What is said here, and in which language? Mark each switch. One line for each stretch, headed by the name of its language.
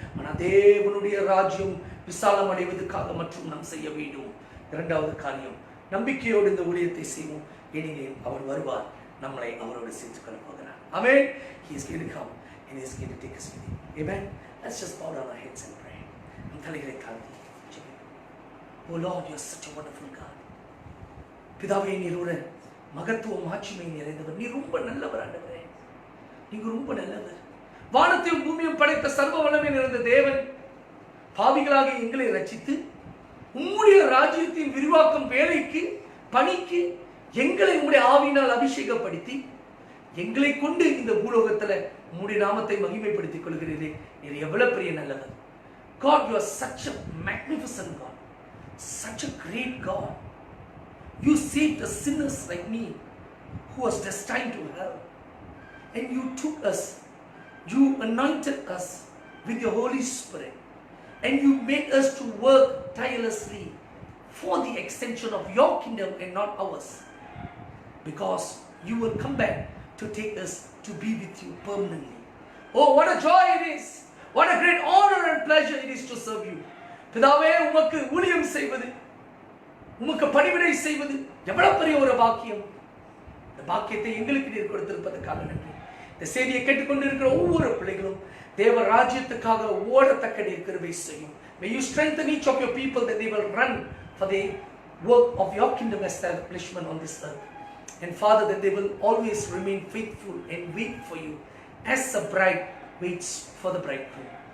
Tamil: ஆனால் தேவனுடைய ராஜ்யம் விசாலம் அடைவதற்காக மற்றும் நாம் செய்ய வேண்டும். இரண்டாவது காரியம், நம்பிக்கையோடு இந்த ஊழியத்தை செய்வோம், ஏனெனில் அவர் வருவார், நம்மளை அவரோடு சேர்த்து கொள்ள போகிறார். ஆமென்.
English: He is going to come and he is going to take us with him. Amen. Let's just bow down our heads and pray.
Tamil: நம் தலைகளை தாழ்த்தி ஜெபிப்போம்.
English: Oh Lord, you are such a wonderful God.
Tamil: பிதாவே, நீரோட மகத்துவம் மாட்சிமை நிறைந்தவர். நீ ரொம்ப நல்லவர் ஆண்டவரே. நீங்க ரொம்ப நல்லவர். வானத்தையும் பூமியும் படைத்த சர்வ வல்லமை நிறைந்த தேவன் பாவிகளாக எங்களை ரட்சித்து உம்முடைய ராஜ்யத்தின் விரிவாக்கம் வேலைக்கு பணிக்கு எங்களை உம்முடைய ஆவியினால் அபிஷேகப்படுத்தி எங்களை கொண்டு இந்த பூலோகத்தில் உம்முடைய நாமத்தை மகிமைப்படுத்திக் கொள்கிறீரே. நீர் எவ்வளவு பெரிய நல்லவர்.
English: God, you are such a magnificent God, such a great God. You saved the sinners like me who was destined to hell, and you took us, you anointed us with your Holy Spirit, and you made us to work tirelessly for the extension of your kingdom and not ours, because you will come back to take us to be with you permanently. Oh, what a joy it is, what a great honor and pleasure it is to serve you.
Tamil: பிதாவே, உமக்கு ஊழியம் செய்வது, உமக்கு பணிவிடை செய்வது எவ்வளவு பெரிய ஒரு பாக்கியம். இந்த பாக்கியத்தை எங்களுக்கு நீர் கொடுத்திருப்பதற்காக நன்றி. இந்த செய்தியை கேட்டுக்கொண்டிருக்கிற ஒவ்வொரு பிள்ளைகளும் தேவ ராஜ்யத்துக்காக ஓடத்தக்க நீர் கிருபை செய்யும்.
English: May you strengthen each of your people that they will run for the work of your kingdom establishment on this earth. And Father, that they will always remain faithful and wait for you as a bride waits for the bridegroom.